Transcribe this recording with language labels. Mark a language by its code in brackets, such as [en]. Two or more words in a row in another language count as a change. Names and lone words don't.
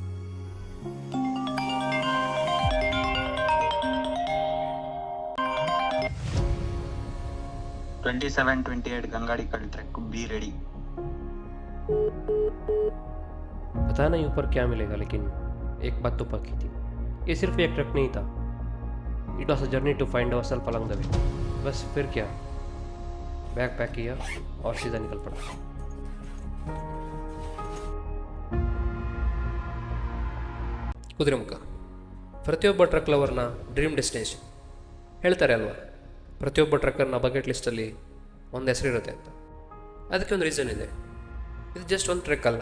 [en] 27-28 Gangadikal track, be ready. [hi] पता नहीं ऊपर क्या मिलेगा, लेकिन एक बात तो पक्की थी, ये सिर्फ एक ट्रक नहीं था। [en] it was a journey to find our self along the way. [hi] बस फिर क्या, बैग पैक किया और सीधा निकल पड़ा। [kn] ಕುದುರೆಮುಖ ಪ್ರತಿಯೊಬ್ಬ [en] truck lover's dream destination. [kn] ಹೇಳ್ತಾರೆ ಅಲ್ವಾ, ಪ್ರತಿಯೊಬ್ಬ ಟ್ರಕ್ಕರ್ನ [en] bucket list [kn] ಒಂದು ಹೆಸರಿರುತ್ತೆ ಅಂತ. ಅದಕ್ಕೆ ಒಂದು ರೀಸನ್ ಇದೆ. ಇದು ಜಸ್ಟ್ ಒಂದು ಟ್ರೆಕ್ ಅಲ್ಲ.